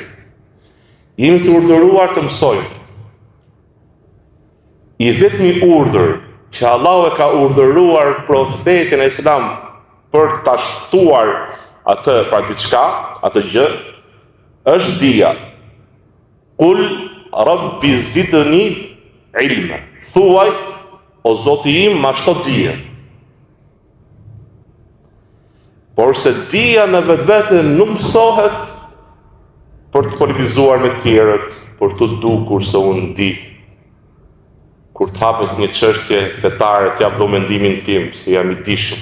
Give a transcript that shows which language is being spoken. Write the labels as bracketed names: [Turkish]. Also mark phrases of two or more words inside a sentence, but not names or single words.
[Albanian] Jemi të urdhëruar të mësojmë. I vetmi urdhër që Allahu e ka urdhëruar profetin e Islam për ta shtuar atë pra diçka, atë gjë, është dija. [Arabic] قل رب زدني علما. [Albanian] Thuaj, o Zoti im, ma shto dije. Por se dija në vetvete nuk mësohet për të polemizuar me tjerët, për të dukur se unë di. Kur të hapet një çështje fetare, të jap mendimin tim, se jam i dishëm.